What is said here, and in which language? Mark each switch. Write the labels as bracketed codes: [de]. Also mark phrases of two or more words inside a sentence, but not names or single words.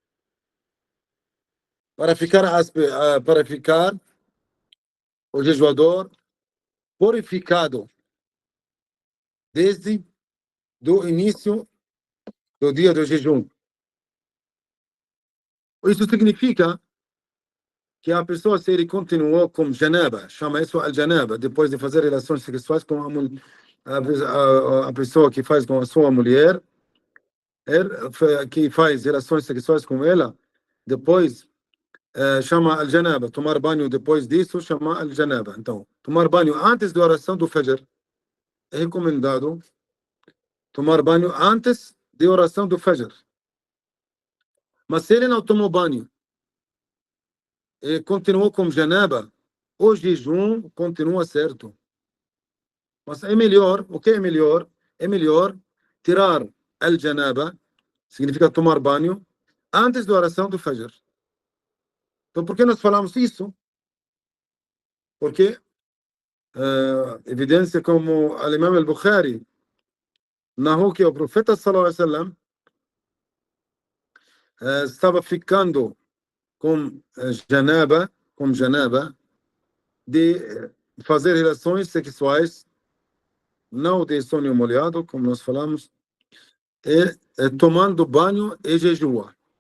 [pt] Para ficar o jejuador purificado desde o início do dia do jejum. Isso significa que a pessoa, se ele continuou com janaba, chama isso al-janaba, depois de fazer relações sexuais com a pessoa que faz com a sua mulher, que faz relações sexuais com ela, depois chama al-janaba. Tomar banho depois disso chama al-janaba. Então, tomar banho antes da oração do Fajr é recomendado. Tomar banho antes da oração do Fajr. Mas se ele não tomou banho e continuou com janaba, o jejum continua certo. Mas é melhor, o que é melhor? É melhor tirar al-janaba, significa tomar banho, antes da oração do Fajr. Então, por que nós falamos isso? Porque evidência como o Imam al-Bukhari narrou que o profeta [ar] صلى الله عليه وسلم [pt] estava ficando com janaba, de fazer relações sexuais, não de sonho molhado, como nós falamos, e tomando banho e jejua.